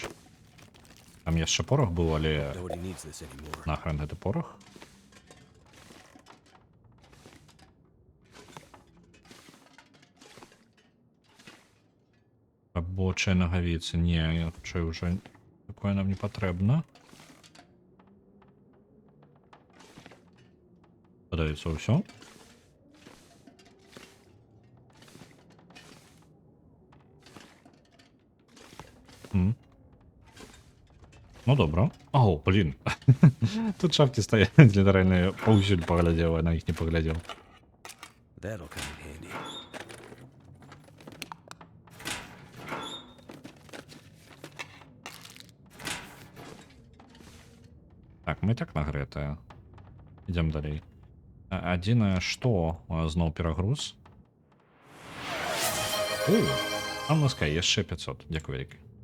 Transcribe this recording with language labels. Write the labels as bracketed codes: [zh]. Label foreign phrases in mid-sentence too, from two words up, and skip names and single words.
[be] Там яшчэ порох быў, але [en] Nobody needs this anymore. [be] нахрен гэты порох. Рабочая нагавіца. Не, я хутчэй уже такое нам не патрэбна. Падаецца ўсё. Ну добра. Ау, блін. Тут шапки стаять, літаральна паўсюль паглядзеў, а на іх не паглядзеў. [en] That'll come in handy. [be] Так, мы так нагрэтыя. Ідзем далей. Адзінае, што зноў перагруз. О, там ласкай, яшчэ 500. Дзякуй вялікі.